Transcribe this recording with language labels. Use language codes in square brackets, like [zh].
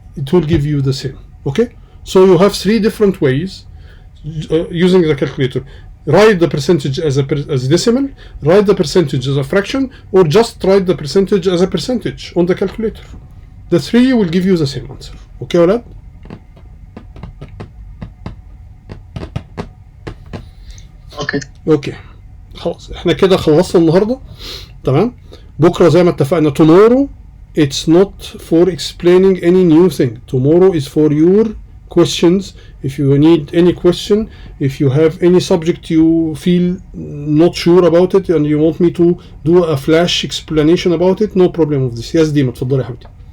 [en] It will give you the same. Okay, so you have three different ways using the calculator. Write the percentage as a decimal, write the percentage as a fraction, or just write the percentage as a percentage on the calculator. The three will give you the same answer. [ar] Okay يا ولاد؟ اوكي خلاص احنا كده خلصنا النهارده. تمام. بكره زي ما اتفقنا [en] tomorrow it's not for explaining any new thing. Tomorrow is for your questions. If you need any question, if you have any subject you feel not sure about it and you want me to do a flash explanation about it, no problem with this. Yes ديما [ar] اتفضلي يا حبيبتي.